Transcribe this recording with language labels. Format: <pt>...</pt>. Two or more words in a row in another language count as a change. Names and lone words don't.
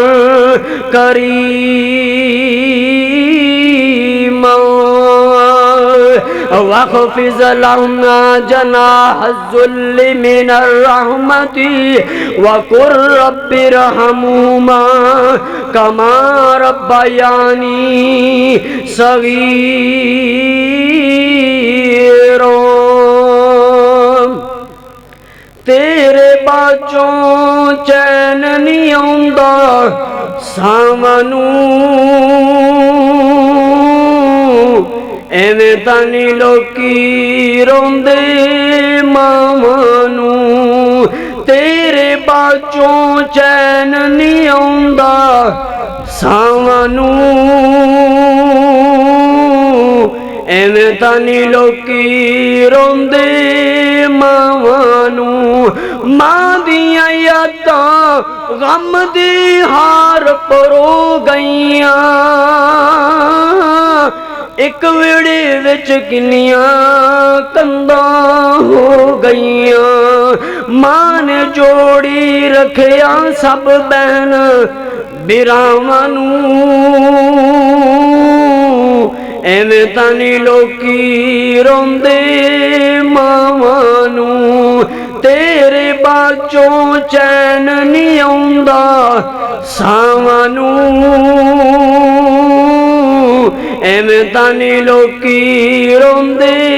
<ar>كَرِيمًا واخفض لهما جناح الذل من الرحمة وقل رب ارحمهما كما ربياني صغيرا</ar> <pa>تیرے بچوں چین نہیں آندا سامنوں ایویں تانی لوکی روندے مامانوں تیرے بچوں چین نہیں آندا سامنوں ایویں تانی لوکی روندے مامانوں ماں دیاں یاداں غم دی ہار پرو گئیاں ایک ویڑے وچ کنیاں کنداں ہو گئیاں ماں نے جوڑی رکھیا سب بہن براواں ایویں تانی لوکی روندے ماواں تیرے بچوں چین نہیں آندا سامنوں ایویں تانی لوکی روندے</pa>